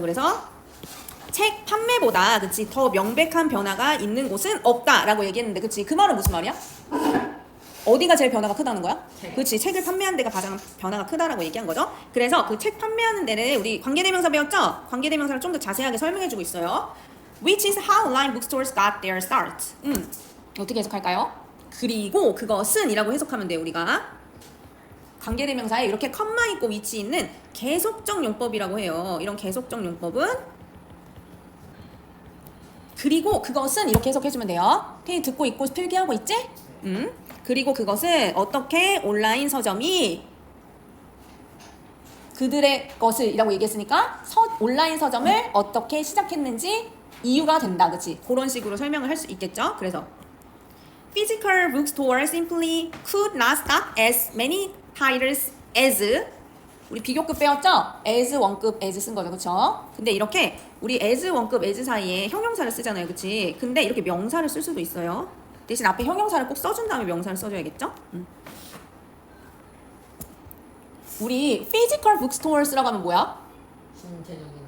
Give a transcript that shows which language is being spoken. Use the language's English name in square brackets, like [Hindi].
[Korean] 그래서 책 판매보다, 그치? 더 명백한 변화가 있는 곳은 없다라고 얘기했는데, 그치? 그 말은 무슨 말이야? 어디가 제일 변화가 크다는 거야? 그렇지. 책을 판매하는 데가 가장 변화가 크다라고 얘기한 거죠. 그래서 그 책 판매하는 데를 우리 관계대명사 배웠죠? 관계대명사를 좀 더 자세하게 설명해주고 있어요. [English] Which is how online bookstores got their start. [Korean] 어떻게 해석할까요? 그리고 그것은 이라고 해석하면 돼요. 우리가 관계대명사에 이렇게 컴마 있고 위치 있는 계속적 용법이라고 해요. 이런 계속적 용법은 그리고 그것은 이렇게 해석해주면 돼요. 듣고 있고 필기하고 있지? 그리고 그것은 어떻게 온라인 서점이 그들의 것을이라고 얘기했으니까 온라인 서점을 어떻게 시작했는지 이유가 된다. 그치? 그런 식으로 설명을 할 수 있겠죠? [English] 그래서 Physical bookstore simply could not stock as many titles as [Korean] 우리 비교급 배웠죠? as 원급 as 쓴 거죠. 그쵸? 근데 이렇게 우리 as 원급 as 사이에 형용사를 쓰잖아요. 그치? 근데 이렇게 명사를 쓸 수도 있어요. 대신 앞에 형용사를 꼭 써준 다음에 명사를 써줘야겠죠? 우리 physical bookstores라고 하면 뭐야? 신체적인.